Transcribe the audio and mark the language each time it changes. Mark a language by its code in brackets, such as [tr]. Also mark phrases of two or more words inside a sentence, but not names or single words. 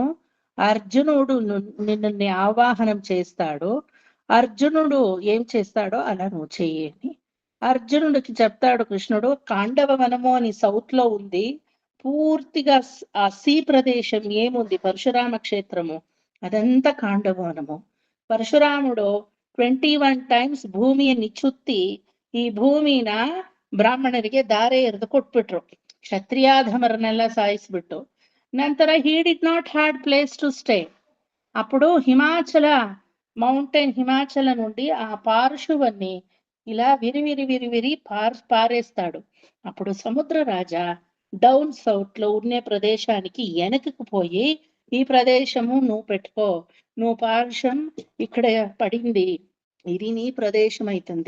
[te] అర్జునుడు నిన్ను ఆవాహనం చేస్తాడు, అర్జునుడు ఏం చేస్తాడో అలా నువ్వు చెయ్యని అర్జునుడికి చెప్తాడు కృష్ణుడు. కాండవ వనము అని సౌత్ లో ఉంది. పూర్తిగా ఆ సీ ప్రదేశం ఏముంది, పరశురామ క్షేత్రము, అదంతా కాండవ వనము. [kn] ಪರಶುರಾಮುಡು 21 ಟೈಮ್ಸ್ ಭೂಮಿಯನ್ನು ಚುತ್ತಿ ಈ ಭೂಮಿನ ಬ್ರಾಹ್ಮಣರಿಗೆ ದಾರೆ ಎರೆದು ಕೊಟ್ಬಿಟ್ರು. ಕ್ಷತ್ರಿಯಾಧಮರನ್ನೆಲ್ಲ ಸಾಯಿಸ್ಬಿಟ್ಟು ನಂತರ [en] he did not had place to stay. [te] అప్పుడు హిమాచల మౌంటైన్, హిమాచల నుండి ఆ పార్శువన్ని ఇలా విరి పారేస్తాడు. అప్పుడు సముద్ర రాజా [en] down south [te] లో ఉండే ప్రదేశానికి వెనకకు పోయి, ఈ ప్రదేశము నువ్వు పెట్టుకో, నువ్వు పార్శ్వం ఇక్కడ పడింది, ఇది నీ ప్రదేశం అవుతుంది.